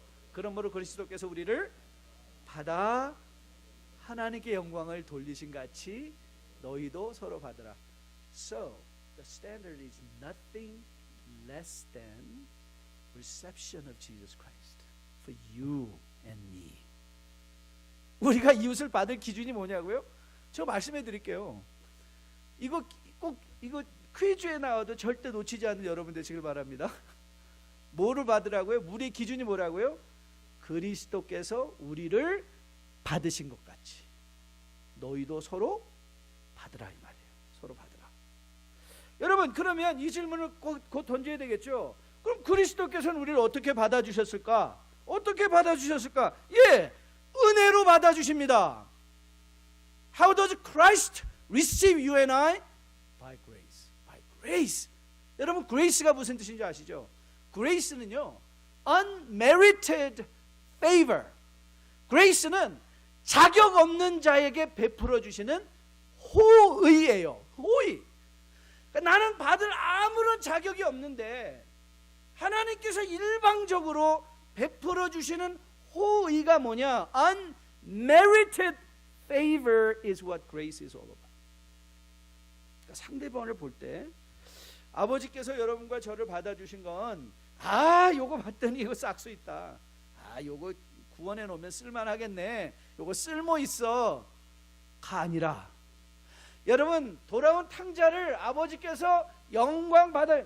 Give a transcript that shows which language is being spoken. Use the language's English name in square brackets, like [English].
[Korean] 그러므로 그리스도께서 우리를 받아 하나님께 영광을 돌리신 같이 너희도 서로 받으라. [English] So the standard is nothing less than reception of Jesus Christ for you and me. [Korean] 우리가 이웃을 받을 기준이 뭐냐고요? 저 말씀해 드릴게요. 이거 퀴즈에 나와도 절대 놓치지 않는 여러분 되시길 바랍니다. 뭐를 받으라고요? 우리의 기준이 뭐라고요? 그리스도께서 우리를 받으신 것 같이 너희도 서로 받으라 이 말이에요. 서로 받으라. 여러분, 그러면 이 질문을 곧 던져야 되겠죠. 그럼 그리스도께서는 우리를 어떻게 받아주셨을까? 어떻게 받아주셨을까? 예, 은혜로 받아주십니다. [English] How does Christ receive you and I? By grace. By grace. [Korean] 여러분, grace가 무슨 뜻인지 아시죠? [English] grace는요, unmerited favor. [Korean] grace는 자격 없는 자에게 베풀어 주시는 호의예요. 호의. 그러니까 나는 받을 아무런 자격이 없는데 하나님께서 일방적으로 베풀어 주시는 호의가 뭐냐? [English] unmerited favor is what grace is all about. [Korean] 그러니까 상대방을 볼 때 아버지께서 여러분과 저를 받아주신 건 요거 봤더니 이거 싹수 있다. 요거 구원해 놓으면 쓸만하겠네. 요거 쓸모 있어. 가 아니라 여러분, 돌아온 탕자를 아버지께서 영광 받아.